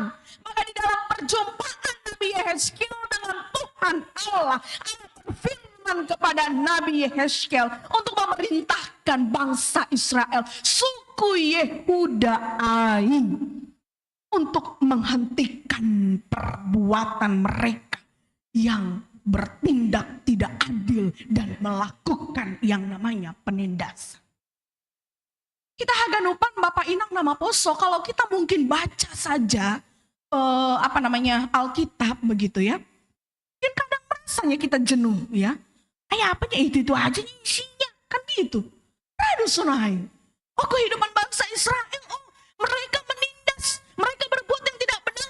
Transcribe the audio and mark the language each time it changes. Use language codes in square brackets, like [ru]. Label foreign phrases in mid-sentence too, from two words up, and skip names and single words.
[id] Maka di dalam perjumpaan Nabi Yehezkiel dengan Tuhan Allah berfirman kepada Nabi Yehezkiel untuk memerintahkan bangsa Israel, suku Yehuda Ai, untuk menghentikan perbuatan mereka yang bertindak tidak adil dan melakukan yang namanya penindasan. Kita haganupan Bapak Inang [bts] nama poso, [id] kalau kita mungkin baca saja Alkitab begitu ya. Mungkin kadang rasanya kita jenuh ya. Apanya itu aja isinya kan gitu. [bts] Aduh sonai. [id] Oh kehidupan bangsa Israel, mereka menindas, mereka berbuat yang tidak benar.